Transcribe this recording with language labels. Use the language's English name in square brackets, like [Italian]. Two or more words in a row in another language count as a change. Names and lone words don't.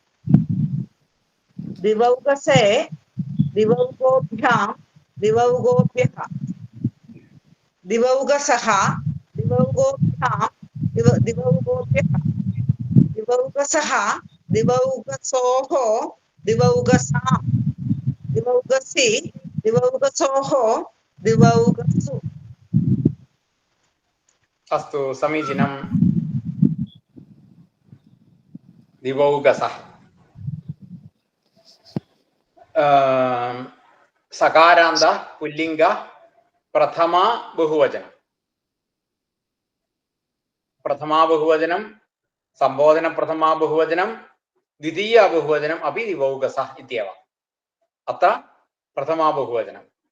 [Sanskrit] दिवौकसे दिवौकोभ्याम् दिवौकोभ्यः दिवौकसः दिवौकोभ्याम् दिवौकोभ्यः दिवौकसः दिवौकसोः दिवौकसाम् दिवौकसि दिवौकसोः दिवौकसु अस्तु समीचीनं दिवौकसः सकारान्त पुल्लिङ्ग प्रथमा बहुवचनं संबोधन प्रथमा बहुवचनं द्वितीय बहुवचनम् अपि दिवौकसः इत्येव अत्र प्रथमा बहुवचनम्